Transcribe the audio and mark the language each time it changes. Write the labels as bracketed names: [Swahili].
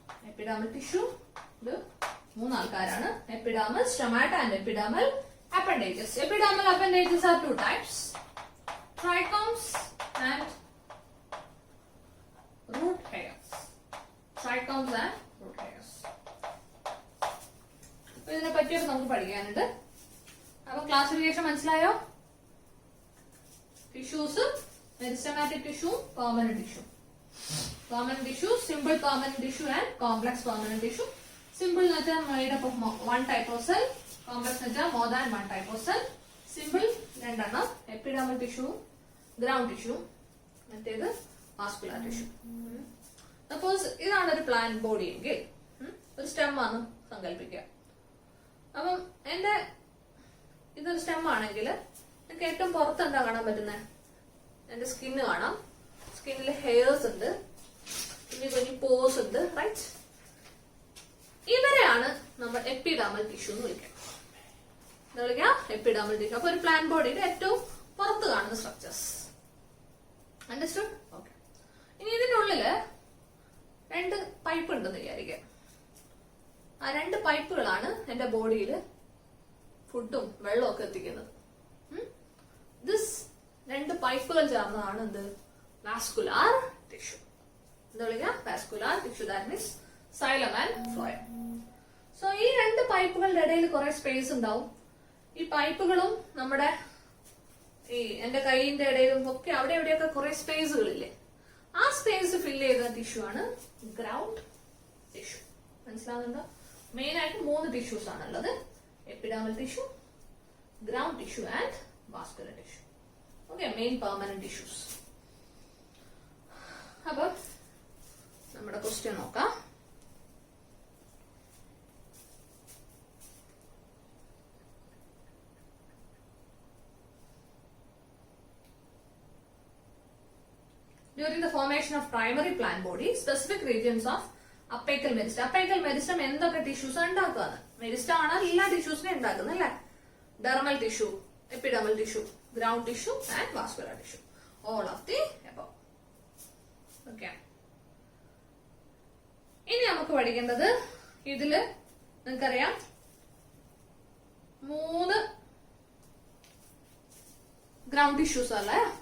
[English] Epidermal tissue [Malayalam] ഇത് 3 ആൾക്കാരാണ്: [English] epidermis, stomata, and epidermal appendages. Epidermal appendages are two types: trichomes and root hairs. Trichomes and root hairs. [Malayalam] ഇതിനെ പറ്റിയൊക്കെ നമുക്ക് പഠിക്കാനുണ്ട്. അപ്പൊ ക്ലാസിഫിക്കേഷൻ മനസ്സിലായോ? [English] Tissues: meristematic tissue, permanent tissue. Permanent tissue, simple permanent tissue and complex permanent tissue. Simple [Malayalam] എന്ന് വെച്ചാൽ [English] made up of one type of cell. Complex എന്ന് വെച്ചാൽ more than one type of cell. Simple [Malayalam] രണ്ടെണ്ണം: [English] epidermal tissue, ground tissue, [Malayalam] മറ്റേത് [English] vascular tissue. [Malayalam] Suppose ഇതാണ് ഒരു plant body എങ്കിൽ ഒരു സ്റ്റെം ആണ് സങ്കല്പിക്കുക. അപ്പം എന്റെ ഇതൊരു സ്റ്റെം ആണെങ്കിൽ എനിക്ക് ഏറ്റവും പുറത്ത് എന്താ കാണാൻ പറ്റുന്നത്? എന്റെ സ്കിന്ന് കാണാം. സ്കിന്നിൽ ഹെയർസ് ഉണ്ട്, കുഞ്ഞു കുഞ്ഞു പോസ് ഉണ്ട്, റൈറ്റ്? ഇവരെയാണ് നമ്മൾ എപ്പിഡാമൽ ടിഷ്യൂ എന്ന് വിളിക്കുക. എന്താ വിളിക്കുക? Epidermal tissue. അപ്പൊ ഒരു പ്ലാന്റ് ബോഡിയുടെ ഏറ്റവും പുറത്ത് കാണുന്ന സ്ട്രക്ചേഴ്സ്. അണ്ടർസ്റ്റുഡ്? ഓക്കെ. ഇനി ഇതിന്റെ ഉള്ളില് 2 പൈപ്പ് ഉണ്ടെന്ന് വിചാരിക്കുക. ആ 2 പൈപ്പുകളാണ് എന്റെ ബോഡിയിൽ ഫുഡും വെള്ളവും ഒക്കെ എത്തിക്കുന്നത്. ദിസ് 2 പൈപ്പുകൾ ചേർന്നതാണ് എന്ത്? Vascular tissue. എന്താ വിളിക്കുക? Vascular tissue. [English] That means xylem and phloem. [Malayalam] So ഈ 2 പൈപ്പുകളുടെ ഇടയിൽ കുറെ സ്പേസ് ഉണ്ടാവും. ഈ പൈപ്പുകളും നമ്മുടെ ഈ എന്റെ കൈയിന്റെ ഇടയിലും ഒക്കെ അവിടെ എവിടെയൊക്കെ കുറെ സ്പേസുകളില്ലേ, ആ സ്പേസ് ഫില്ല് ചെയ്ത ടിഷ്യൂ ആണ് ഗ്രൗണ്ട് ടിഷ്യൂ. മനസ്സിലാവുന്നുണ്ടോ? [English] main ആയിട്ട് 3 tissues [Malayalam] ആണുള്ളത്: [English] Epidermal tissue, ground tissue, and vascular tissue. Okay, main permanent tissues. [Malayalam] അപ്പൊ നമ്മുടെ ക്വസ്റ്റ്യൻ നോക്കാം. [English] During the formation of primary plant body, specific regions of apical meristem. [Malayalam] Apical meristem എന്തൊക്കെ tissues ഉണ്ടാക്കുകയാണ്? Meristem ആണ് എല്ലാ ടിഷ്യൂസിനെ ഉണ്ടാക്കുന്നത്, അല്ലെ? [English] Dermal tissue, epidermal tissue, ground tissue, and vascular tissue. All of the above. Okay. [Malayalam] ഇനി നമുക്ക് പഠിക്കേണ്ടത്, ഇതില് നിങ്ങൾക്കറിയാം 3 ഗ്രൗണ്ട് ടിഷ്യൂസ് അല്ലേ?